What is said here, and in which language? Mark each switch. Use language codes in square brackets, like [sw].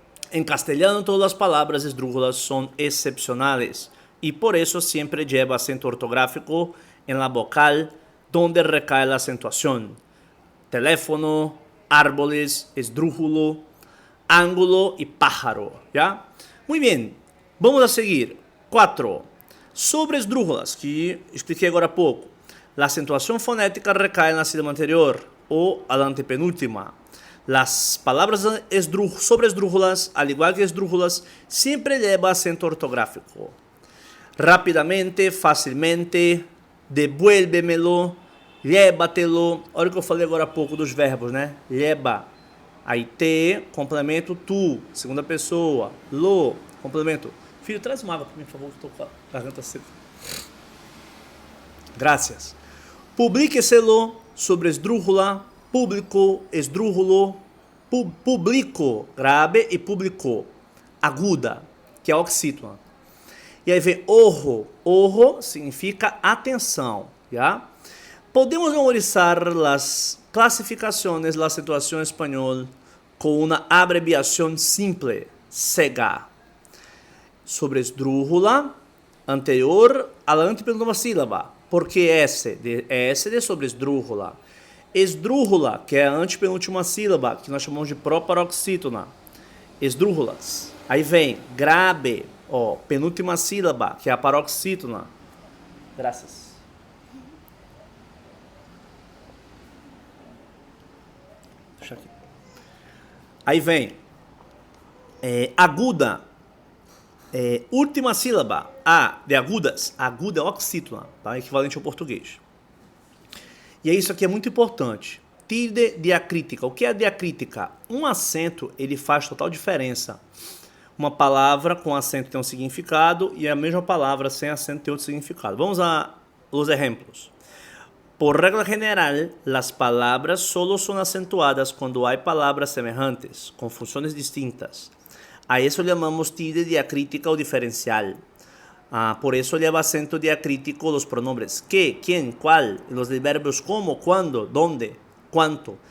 [es] En castellano todas las palabras esdrújulas son excepcionales y por eso siempre lleva acento ortográfico en la vocal donde recae la acentuación. Teléfono, árboles, esdrújulo, ángulo y pájaro. ¿Ya? Muy bien, vamos a seguir. 4. Sobre esdrújulas, [pt] que expliquei agora há pouco. [es] La acentuación fonética recae en la sílaba anterior o a la antepenúltima. Las palabras sobre esdrújulas, al igual que esdrújulas, siempre lleva acento ortográfico. Rápidamente, fácilmente, devuélvemelo, llévatelo. [pt] Olha o que eu falei agora há pouco dos verbos, né? Lleva, aí te, complemento tu, segunda pessoa, lo, complemento. Filho, traz uma água para mim, por favor, que estou com a garganta seca. Graças. Publique-se-lo sobre esdrújula, público, esdrújulo, publico, grave e publicou, aguda, que é oxítona. E aí vem ojo, ojo significa atenção, já? Podemos memorizar as classificações da situação espanhol com uma abreviação simples, SEGA. [es] Sobre esdrújula, anterior a la antepenúltima sílaba. [pt] Porque S de sobre esdrújula. Esdrújula, que é a antepenúltima sílaba, que nós chamamos de proparoxítona. Esdrújulas. Aí vem grave, ó, penúltima sílaba, que é a paroxítona. Graças. Deixa aqui. Aí vem aguda. Última sílaba, A, de agudas, aguda é oxítona, tá? Equivalente ao português. E isso aqui é muito importante. Tilde diacrítica. O que é diacrítica? Um acento, ele faz total diferença. Uma palavra com acento tem um significado e a mesma palavra sem acento tem outro significado. [es] Vamos a los ejemplos. Por regla general, las palabras solo son acentuadas cuando hay palabras semejantes, con funciones distintas. A eso llamamos tilde diacrítica o diferencial. Por eso lleva acento diacrítico los pronombres que, quién, cuál, y los verbos como, cuándo, dónde, cuánto.